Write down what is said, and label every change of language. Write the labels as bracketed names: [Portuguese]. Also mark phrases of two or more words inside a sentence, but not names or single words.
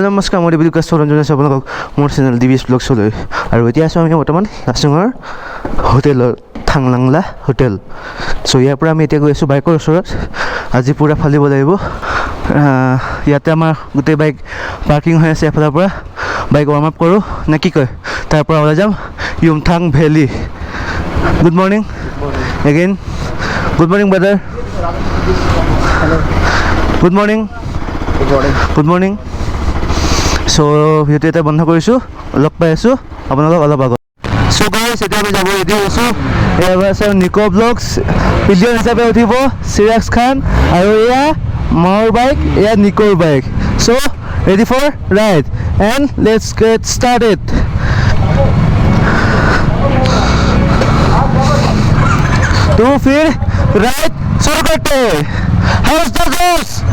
[Assamese] নমস্কাৰ মই ডিবিকাছ সৰঞ্জন আছে আপোনালোকক মোৰ চেনেল ডিবিএছ ব্লগছলৈ আৰু এতিয়া আছো আমি বৰ্তমান লাচুঙৰ হোটেলত থাংলাংলা হোটেল চ' ইয়াৰ পৰা আমি এতিয়া গৈ আছো বাইকৰ ওচৰত আজি পুৰা ফালিব লাগিব ইয়াতে আমাৰ গোটেই বাইক পাৰ্কিং হৈ আছে এফালৰ পৰা বাইক [English] warm up [Assamese] কৰোঁ নে কি কয় তাৰ পৰা ওলাই যাম ইয়ুমথাং ভেলি [English] Good morning. Again. Good morning, brother. Hello. Good morning. Good morning. Good morning. So, [Assamese] ভিডিঅ'টো এটা বন্ধ কৰিছোঁ লগ পাই আছোঁ আপোনালোক অলপ আগত [English] so guys [Assamese] এতিয়া আমি যাব ৰেডি হৈছোঁ এয়া আছে নিকো ব্লগছ পিলিয়ন হিচাপে উঠিব চিৰাজ খান আৰু এয়া মোৰ বাইক এয়া নিকোৰ বাইক চ' [English] ready for ride and let's get started [Hindi] तो फिर राइट शुरू करते हैं [English] how's the josh